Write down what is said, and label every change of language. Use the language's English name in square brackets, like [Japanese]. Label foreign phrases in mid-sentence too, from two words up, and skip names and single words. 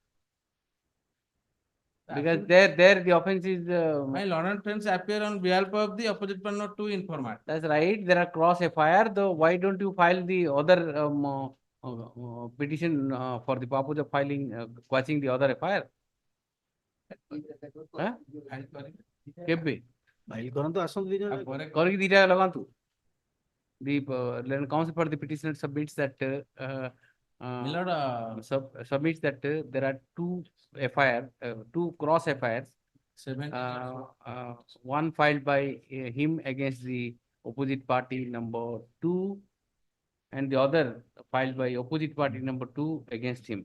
[English] Because there the offense is, My lord and friends appear on behalf of the opposite partner to informant. that's right, there are cross FIR, though why don't you file the other petition for the purpose of filing, quashing the other FIR? [Odia] Huh? କେବେ File କରନ୍ତୁ ଆସନ୍ତୁ ଦି ଜଣ କରିକି ଦିଟା ଲଗାନ୍ତୁ. [English] The counsel for the petitioner submits that Milord, submits that there are 2 FIR, 2 cross FIRs. 7. One filed by him against the opposite party number 2, and the other filed by opposite party number 2 against him.